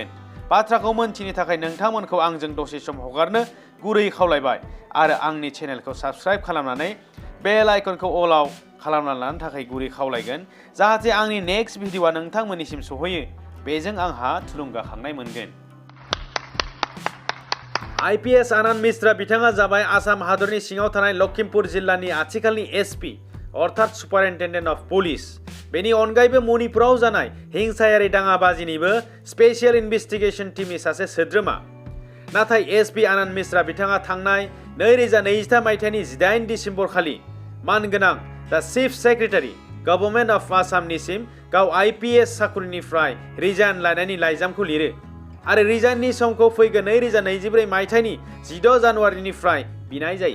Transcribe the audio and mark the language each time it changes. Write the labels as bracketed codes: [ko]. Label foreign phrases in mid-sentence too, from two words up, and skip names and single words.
[brx] बाथ्राखौ मोनथिनो थाखाय नोंथांमोनखौ आंजों दसे सम हगारनो गुरै खावलायबाय आरो आंनि चेनेलखौ साबस्क्राइब खालामनानै [en] bell icon [brx] अलाव खालामना लानो थाखाय गुरै खावलायगोन, जाहाथे आंनि [en] next video [brx] नोंथांमोननिसिम सहैयो। बेजों आंहा थुलुंगाखांनाय मोनगोन। IPS आनंद मिश्रा बिथाङा जाबाय आसाम हादरनि सिङाव थानाय लखिमपुर जिल्लानि आथिखालनि SP अर्थात [en] superintendent of police. [brx] बेनि अनगायैबो मणिपुराव जानाय हिंसायारि दाङाबाजिनिबो [en] special investigation team [brx] सासे सोद्रोमा। नाथाय SP आनंद मिश्रा बिथाङा थांनाय 2023 मायथाइनि 18 डिसेम्बर खालि मानगोनां दा [en] Chief Secretary Government of Assam [brx] गाव IPS साख्रिनिफ्राय रिजाइन लानायनि लाइजामखौ लिरो आरो रिजाइननि समखौ फैगोन 2024 मायथाइनि 16 जानुवारिनिफ्राय बिनाय जायो।